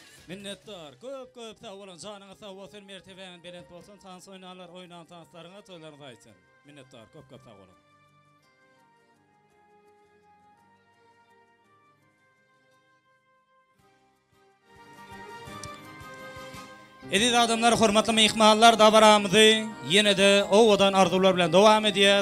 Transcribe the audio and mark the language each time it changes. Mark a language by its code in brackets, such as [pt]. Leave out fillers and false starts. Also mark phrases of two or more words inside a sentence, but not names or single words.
[tk] Minnettar. Köp sağ olun. Canınız sağ olsun. Mertebenin belent olsun. Tans oynalar, oynan tanslarına toylarınız aytsın. Minnettar. Köp sağ olun. Ediz adamlar, hormatly mehmanlar, dabaramyzy ýene-de owadan arzular bilen dowam edýäs.